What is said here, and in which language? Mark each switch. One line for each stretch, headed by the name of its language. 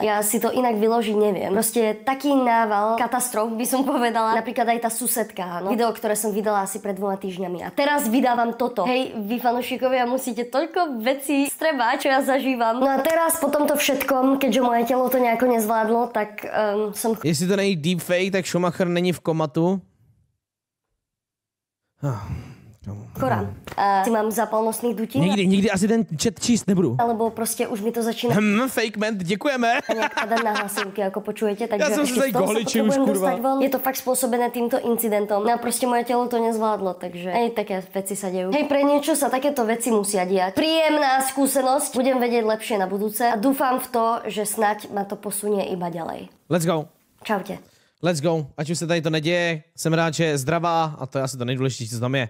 Slovak: Ja si to inak vyložiť neviem. Proste taký nával katastrof by som povedala. Napríklad aj tá susedka, no. Video, ktoré som vydala asi pred 2 týždňami. A teraz vydávam toto. Hej, vy fanúšikovia musíte toľko vecí strebať, čo ja zažívam. No a teraz po tomto všetkom, keďže moje telo to nejako nezvládlo, tak som...
Czech: Jestli to není deepfake, tak Schumacher není v komatu.
Slovak: Chorá. A si mám zápal nosných dutí.
Czech: Nikdy asi ten chat číst nebudu.
Slovak: Alebo proste už mi to začína...
Czech: Fake man, děkujeme.
Slovak: A nejak padať na hlasivky, ako počujete. Takže ja som sa aj goličil už, kurva. Je to fakt spôsobené týmto incidentom. No a proste moje telo to nezvládlo, takže aj také veci sa dejú. Hej, pre niečo sa takéto veci musia diať. Príjemná skúsenosť. Budem vedieť lepšie na budúce a dúfam v to, že snať ma to posunie iba ďalej.
English: Let's go.
Slovak: Čaute.
English: Let's go.
Czech: Ať už se tady to neděje, jsem rád, že je zdravá a to je asi to nejdůležitější, co tam je.